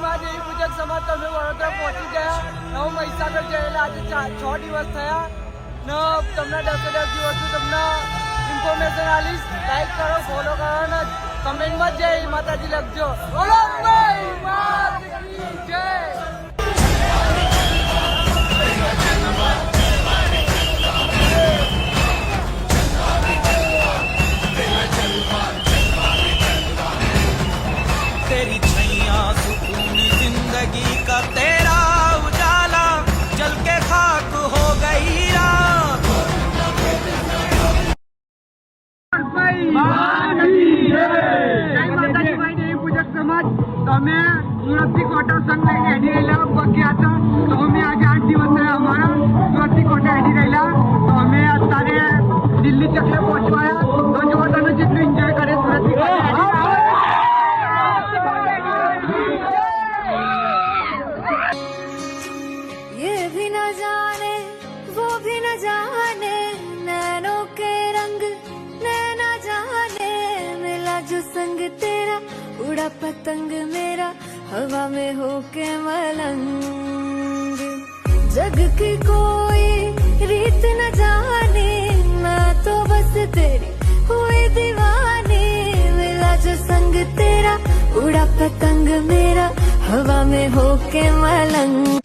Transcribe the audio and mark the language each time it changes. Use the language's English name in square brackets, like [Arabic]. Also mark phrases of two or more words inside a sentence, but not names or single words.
[Gujarati] માં દેવી પૂજક સમાજ તમે વડોદરા પહોંચી ગયા. હું મહીસાગર ગયેલા આજે 6 દિવસ થયા ને તમને 10 દિવસનું તમને ઇન્ફોર્મેશન આલીશ. લાઈક કરો, ફોલો કરો ને કમેન્ટમાં જય માતાજી લખજો. [Hindi] बोलो मात की जय. तेरी छैया सुकून जिंदगी का तेरा उजाला जल के खाक हो गई रात. [Gujarati] તમે સુરતથી કોટા સંઘ લઈને હેડી રહેલા પગ્યા હતા તો અમે આજે 8 દિવસ થયા અમારા સુરતથી કોટા હેડી રહેલા તો અમે અત્યારે દિલ્હી ચકલે પહોંચવાયા તો જો તમે જેટલું એન્જોય કરે સુરતથી [Hindi] ये भी न जाने वो भी न जाने नैनों के रंग नैना जाने मिला जो संग तेरा उड़ा पतंग मेरा हवा में होके मलंग जग की कोई रीत न जाने मैं तो बस तेरी हुई दीवानी मिला जो संग तेरा उड़ा पतंग मेरा हवा में होके मलंग